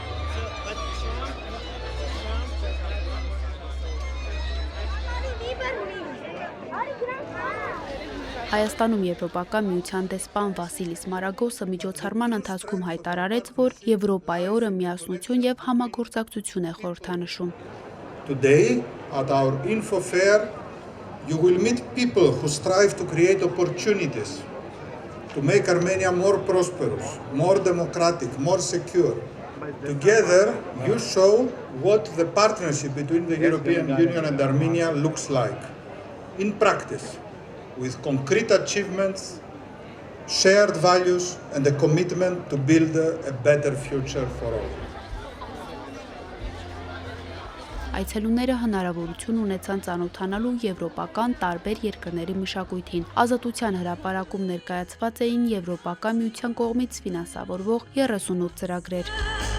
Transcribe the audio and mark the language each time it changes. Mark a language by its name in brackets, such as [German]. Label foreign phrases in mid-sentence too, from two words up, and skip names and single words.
[Armenian] Հայաստանում Եվրոպական միության դեսպան Վասիլիս Մարագոսը միջոցառման ընթացքում հայտարարեց, որ Եվրոպայի օրը միասնություն եւ համագործակցություն է խորհրդանշում։ [English] Today at our Info Fair you will meet people who strive to create opportunities to make Armenia more prosperous, more democratic, more secure. Together you show what the partnership between the European Union and Armenia looks like in practice, with concrete achievements, shared values and a commitment to build a better future for all. [Armenian] Այցելուները հնարավորություն ունեցան ծանոթանալու եվրոպական տարբեր երկրների մշակույթին։ Ազատության հրապարակում ներկայացված էին Եվրոպական միության կողմից ֆինանսավորվող 38 ծրագրեր։